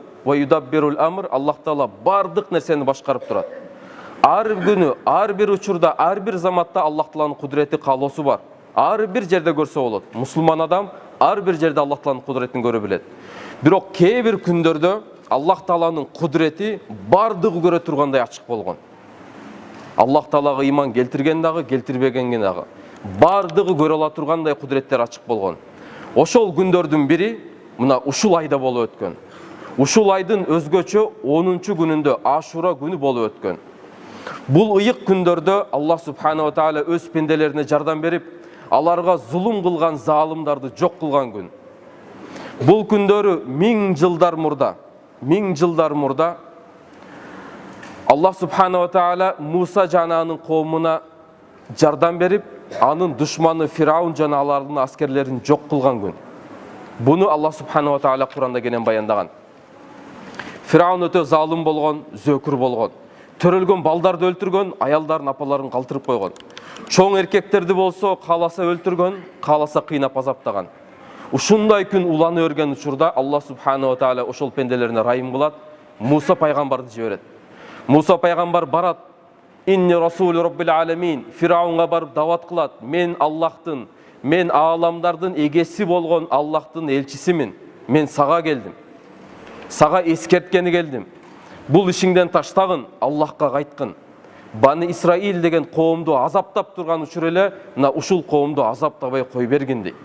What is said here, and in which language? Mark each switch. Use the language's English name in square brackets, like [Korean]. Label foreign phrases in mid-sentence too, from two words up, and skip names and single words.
[Arabic] ويدبر الأمر, [Kyrgyz] Аллах Таала бардык нерсени башкарып турат. Ар күнү, ар бир учурда, ар бир заматта Аллах Тааланын кудурети, каалоосу бар. Ар бир жерде көрсө болот. Мусулман адам ар бир жерде Аллах Тааланын кудуретин көрө билет. Бирок кээ бир күндөрдө Аллах Тааланын кудурети бардыгы көрө тургандай ачык болгон. Аллах Таалага иман келтирген дагы, келтирбеген дагы бардыгы көрө ала тургандай кудуреттер ачык болгон. Ошол күндөрдүн бири мына ушул айда болуп өткөн. Ушул айдын өзгөчө 10-чу күнүндө Ашура күнү болуп өткөн. Бул ыйык күндөрдө Аллах [Arabic] سبحانه وتعالى [Kyrgyz] өз пенделерине жардам берип, аларга зулум кылган залымдарды жок кылган күн. Бул күндөрү 1000 жылдар мурда Аллах [Arabic] سبحانه وتعالى [Kyrgyz] Муса жана анын коомуна жардам берип, анын душманы Фираун жана алардын аскерлерин жок кылган күн. Буну Аллах [Arabic] سبحانه وتعالى [Kyrgyz] Куранда кенен баяндаган. Фираун өтө залым болгон, зөкүр болгон. Төрөлгөн балдарды өлтүргөн, аялдардын апаларын калтырып койгон. Чоң эркектерди болсо кааласа өлтүргөн, кааласа кыйнап азаптаган. Ушундай күн уланы өргөн учурда Аллах [Arabic] سبحانه وتعالى [Kyrgyz] ошол пенделерине райым кылат, Муса пайгамбарды жиберет. Муса пайгамбар барат, [Arabic] إني رسول رب العالمين, [Kyrgyz] Фираунга барып дават кылат, мен Аллахтын, мен ааламдардын эгеси болгон Аллахтын элчисимин, мен сага келдим, сага эскерткени келдим. Бул ишиңден таштагын, Аллахка кайткын. Бани Исраил деген коомду азаптап турган учур эле, мына ушул коомду азаптабай кой бергин дейт.